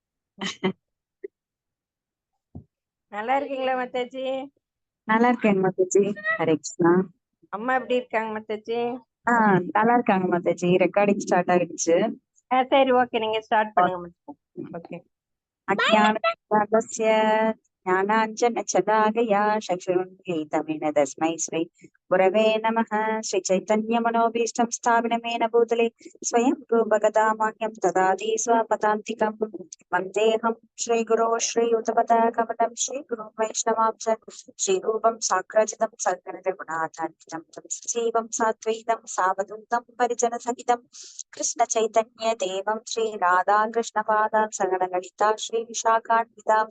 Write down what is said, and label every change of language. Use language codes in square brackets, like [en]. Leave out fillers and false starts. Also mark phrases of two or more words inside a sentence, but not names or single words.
[ta] நல்லா இருக்கீங்களா மத்தாச்சி? நல்லா இருக்கேங்க மாதாஜி. ஹரே கிருஷ்ணா. அம்மா எப்படி இருக்காங்க மத்தாச்சி? நல்லா இருக்காங்க மாதாஜி. ரெக்கார்டிங் ஸ்டார்ட் ஆயிடுச்சு. சரி, ஓகே, நீங்க ஸ்டார்ட் பண்ணுங்க மத்தாச்சி. ஓகே. [sa] अज्ञानतिमिरस्य ज्ञानाञ्जनशलाकया चक्षुरुन्मीलितमेन तस्मै श्री गुरवे नमः। श्रीचैतन्यमनोभीष्टं स्थापितमेन भूतले स्वयं रूपगदामह्यं ददाति स्वपदान्तिकं। वन्देऽहं श्रीगुरो श्रीयुतपदाकमलं श्रीगुरुं वैष्णवांश श्रीरूपं साग्रजितं सद्गुणरघुनाथान्वितं तं सजीवं साद्वैतं सावधूतं परिजनसहितं कृष्णचैतन्यदेवं श्रीराधाकृष्णपादान् सगणललिता श्रीविशाखान्वितांस।